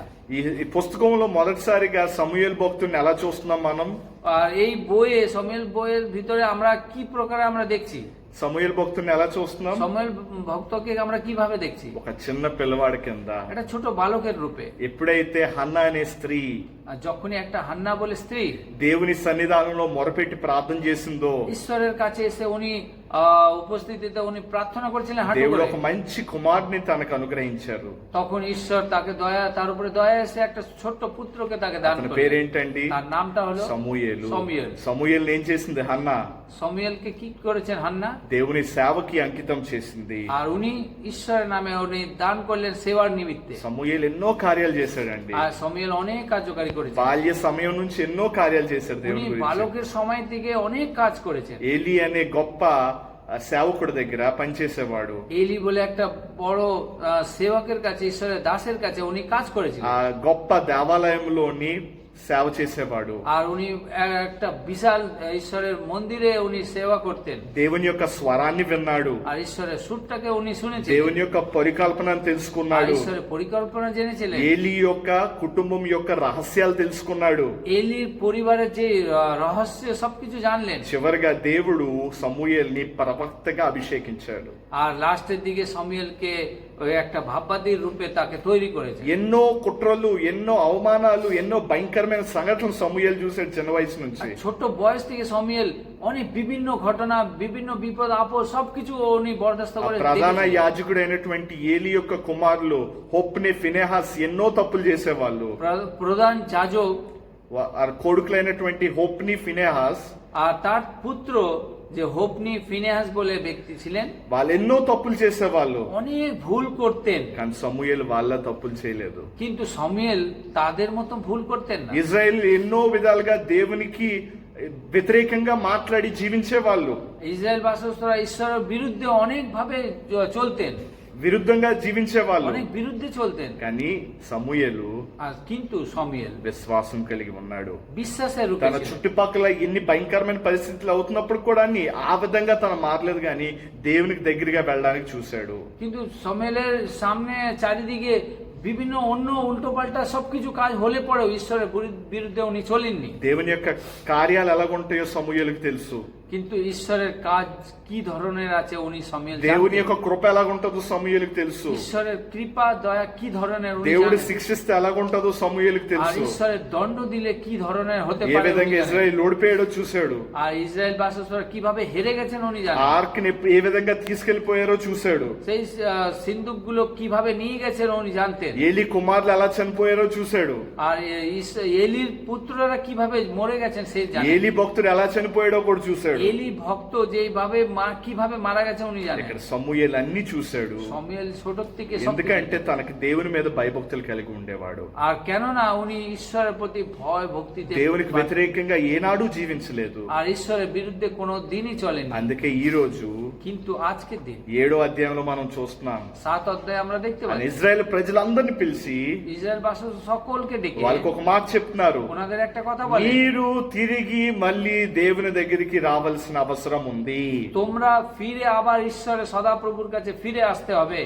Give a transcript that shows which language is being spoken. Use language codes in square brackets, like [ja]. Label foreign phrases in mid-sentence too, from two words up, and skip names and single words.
[te] ఈ పుస్తకంలో మొదటిసారిగా సమూయేలు భక్తుడిని ఎలా చూస్తున్నాం మనం? [bn] আর এই বইয়ে শমূয়েল বইয়ের ভিতরে আমরা কি প্রকারে আমরা দেখছি? [te] సమూయేలు భక్తుడిని ఎలా చూస్తున్నాం? [bn] শমূয়েল ভক্তকে আমরা কিভাবে দেখছি? [te] ఒక చిన్న పిల్లవాడి కింద. [bn] একটা ছোট বালকের রূপে। [te] ఎప్పుడైతే హన్నా అనే స్త్రీ [bn] আর যখনই একটা হান্না বলে স্ত্রী [te] దేవుని సన్నిధానంలో మొరపెట్టి ప్రార్థన చేసిందో, [bn] ঈশ্বরের কাছে এসে উনি উপস্থিতিতে উনি প্রার্থনা করেছিলেন হাঁটু [te] దేవుడు [bn] করে, [te] ఒక మంచి కుమారుని తనకు అనుగ్రహించారు. [bn] তখন ঈশ্বর তাকে তার উপরে দয়া এসে একটা ছোট্ট পুত্রকে তাকে দান [te] అతని [bn] করেন। [te] పేరేంటండి? [bn] তার నాমটা হলো [te] సమూయేలు. సమూయేలు। సమూయేలు ఏం చేసింది హన్నా? [bn] শমূয়েলকে কি করেছেন হান্না? [te] దేవుని సేవకి అంకితం చేసింది. [bn] আর উনি ঈশ্বরের নামে উনি দান করলেন সেবার নিমিত্তে। [te] సమూయేలు ఎన్నో కార్యాలు చేశాడండి. [bn] আর শমূয়েল অনেক কার্যকারী করেছেন। [te] బాల్య సమయం నుంచి ఎన్నో కార్యాలు చేశారు [bn] উনি [te] దేవుని గురించి. [bn] বালকের সময় থেকে অনেক কাজ করেছেন। [te] ఏలి అనే గొప్ప సేవకుడి దగ్గర పనిచేసేవాడు. [bn] এলি বলে একটা বড় সেবকের কাছে, ঈশ্বরের দাসের কাছে উনি কাজ করেছিলেন। [te] ఆ గొప్ప దేవాలయంలోని సేవ చేసేవాడు. [bn] আর উনি একটা বিশাল ঈশ্বরের মন্দিরে উনি সেবা করতেন। [te] దేవుని యొక్క స్వరాన్ని విన్నాడు. [bn] আর ঈশ্বরের সুরটাকে উনি শুনেছেন। [te] దేవుని యొక్క పరికల్పనను [bn] আর [te] తెలుసుకున్నాడు. [bn] ঈশ্বরের পরিকল্পনা জেনেছিলেন। [te] ఏలి యొక్క కుటుంబం యొక్క రహస్యాలు తెలుసుకున్నాడు. [bn] এলির পরিবারের যে রহস্য সবকিছু জানলেন। [te] చివరిగా దేవుడు సమూయేల్ని ప్రవక్తగా అభిషేకించాడు. [bn] আর লাস্টের দিকে শমূয়েলকে ওই একটা ভাববাদীর রূপে তাকে তৈরি করেছে। [te] ఎన్నో కుట్రలు, ఎన్నో అవమానాలు, ఎన్నో భయంకరమైన సంఘటనలు సమూయేలు చూసాడు చిన్న వయసు నుంచి. [bn] আর ছোট বয়স থেকে শমূয়েল অনেক বিভিন্ন ঘটনা, বিভিন্ন বিপদ আপদ সবকিছু উনি বরদাস্ত [te] ఆ [bn] করে [te] ప్రధాన [bn] দেখেছেন। [te] యాజకుడైనటువంటి ఏలి యొక్క కుమారులు హొప్నే, ఫినెహాస్ ఎన్నో తప్పులు చేసేవాళ్ళు. [bn] প্রধান যাজক [te] ఆ కొడుకులైనటువంటి హోప్ని ఫినెహాస్ [bn] আর তার পুত্র যে হোপনি ফিনেহাস বলে ব্যক্তি ছিলেন, [te] వాళ్ళు ఎన్నో తప్పులు చేసేవాళ్ళు, [bn] অনেক ভুল করতেন, [te] కానీ సమూయేలు వాళ్ళ తప్పులు చేయలేదు. [bn] কিন্তু সমুয়েল তাদের মতো ভুল করতেন না। [te] ఇజ్రాయెల్ ఎన్నో విధాలుగా దేవునికి వ్యతిరేకంగా మాట్లాడి జీవించే వాళ్ళు, [bn] ইসরায়েল বাসস্থরা ঈশ্বরের বিরুদ্ধে অনেক ভাবে চলতেন, [te] విరుద్ధంగా జీవించే వాళ్ళు. [bn] অনেক বিরুদ্ধে চলতেন, [te] కానీ సమూయేలు [bn] আর কিন্তু সমুয়েল [te] విశ్వాసం కలిగి ఉన్నాడు. [bn] বিশ্বাসের রূপে [te] తన [bn] ছিলেন। [te] చుట్టుపక్కల ఎన్ని భయంకరమైన పరిస్థితులు అవుతున్నప్పుడు కూడా ఆ విధంగా తన మారలేదు, కానీ దేవునికి దగ్గరగా వెళ్ళడానికి చూశాడు. [bn] কিন্তু সমুয়েলের সামনে চারিদিকে বিভিন্ন অন্য উল্টোপাল্টা সবকিছু কাজ হলে পরেও ঈশ্বরের বিরুদ্ধে উনি চলেননি। [te] దేవుని యొక్క కార్యాలు ఎలాగుంటాయో సమూయేలుకి తెలుసు. [bn] কিন্তু ঈশ্বরের কাজ কি ধরনের আছে উনি সমুয়েল [te] దేవుని [bn] জানতেন। [te] యొక్క కృప ఎలాగుంటుందో సమూయేలుకి తెలుసు. [bn] ঈশ্বরের কৃপা দয়া কি ধরনের উনি [te] దేవుడు [bn] জানেন। [te] శిక్షిస్తే ఎలాగుంటుందో సమూయేలుకి [bn] আর [te] తెలుసు. [bn] ঈশ্বরের দণ্ড দিলে কি ধরনের হতে [te] ఏ [bn] পারে উনি [te] విధంగా [bn] জানেন। [te] ఇజ్రాయెల్ ఓడిపోయాడో చూశాడు. [bn] আর ఇజ్రాయెల్ বাসস্থরা কিভাবে হেরে গেছেন উনি জানেন। [te] ఆర్క్ని ఏ విధంగా తీసుకెళ్లిపోయారో చూశాడు. [bn] সেই সিন্ধুকগুলো কিভাবে নিয়ে গেছেন উনি জানতেন। [te] ఏలి కుమారులు ఎలా చనిపోయారో చూశాడు. [bn] আর এলির পুত্ররা কিভাবে মরে গেছেন সেই জানেন। [te] ఏలి భక్తుడు ఎలా చనిపోయాడో కూడా చూశాడు. [bn] এলি ভক্ত যেভাবে কিভাবে মারা গেছে উনি জানেন। [te] ఇక్కడ సమూయేలు అన్ని చూశాడు. [bn] সমুয়েল ছোট থেকে সব [te] ఎందుకంటే తనకి దేవుని మీద భయభక్తులు కలిగి ఉండేవాడు. [bn] আর কেননা উনি ঈশ্বরের প্রতি ভয় ভক্তিতে [te] దేవునికి వ్యతిరేకంగా ఏనాడు జీవించలేదు. [bn] আর ঈশ্বরের বিরুদ্ধে কোনো দিনই চলেনি। [te] అందుకే ఈ రోజు [bn] কিন্তু আজকের দিন [te] 7వ అధ్యాయంలో మనం చూస్తున్నాం, [bn] 7 অধ্যায়ে আমরা দেখতে [te] ఆయన [bn] পাই [te] ఇజ్రాయెల్ ప్రజలందరినీ పిలిచి [bn] ইসরায়েল বাসী সকলকে ডেকে [te] వాళ్ళకి ఒక మాట చెప్తున్నారు, [bn] ওনাদের একটা কথা বলে, [te] మీరు తిరిగి మళ్ళీ దేవుని దగ్గరికి రావాల్సిన అవసరం ఉంది. [bn] তোমরা ফিরে আবার ঈশ্বরের সদাপ্রভুর কাছে ফিরে আসতে হবে।